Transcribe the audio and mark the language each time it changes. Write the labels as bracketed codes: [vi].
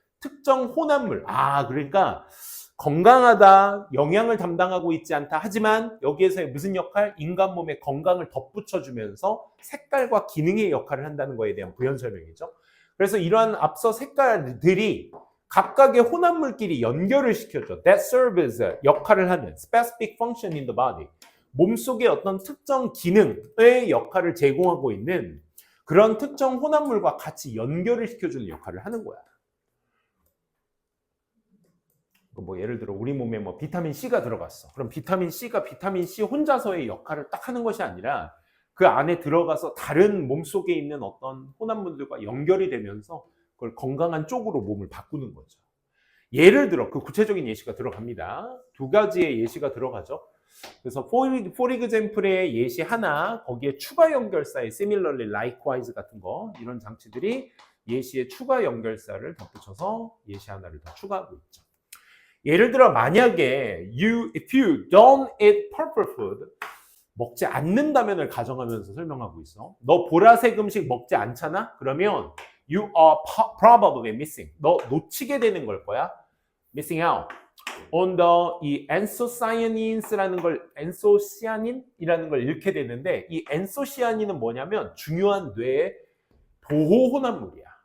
[ko] 특정 혼합물. 그러니까 건강하다, 영양을 담당하고 있지 않다. 하지만 여기에서의 무슨 역할? 인간 몸의 건강을 덧붙여주면서 색깔과 기능의 역할을 한다는 거에 대한 부연 설명이죠. 그래서 이러한 앞서 색깔들이 각각의 혼합물끼리 연결을 시켜줘. [en] That serves [ko] 역할을 하는 [en] specific function in the body. [ko] 몸속의 어떤 특정 기능의 역할을 제공하고 있는 그런 특정 혼합물과 같이 연결을 시켜주는 역할을 하는 거야. 뭐 예를 들어 우리 몸에 뭐 비타민 C가 들어갔어. 그럼 비타민 C가 비타민 C 혼자서의 역할을 딱 하는 것이 아니라 그 안에 들어가서 다른 몸속에 있는 어떤 혼합물들과 연결이 되면서 그걸 건강한 쪽으로 몸을 바꾸는 거죠. 예를 들어 그 구체적인 예시가 들어갑니다. 두 가지의 예시가 들어가죠. 그래서 for example의 예시 하나, 거기에 추가 연결사의 similarly, likewise 같은 거, 이런 장치들이 예시의 추가 연결사를 덧붙여서 예시 하나를 더 추가하고 있죠. 예를 들어 만약에 [en] if you don't eat purple food, [ko] 먹지 않는다면을 가정하면서 설명하고 있어. 너 보라색 음식 먹지 않잖아? 그러면 [en] you are probably missing. [ko] 너 놓치게 되는 걸 거야. [en] missing out on [ko] 이 anthocyanins 안소시아닌이라는 걸 잃게 되는데, 이 안소시아닌은 뭐냐면 중요한 뇌의 보호 혼합물이야.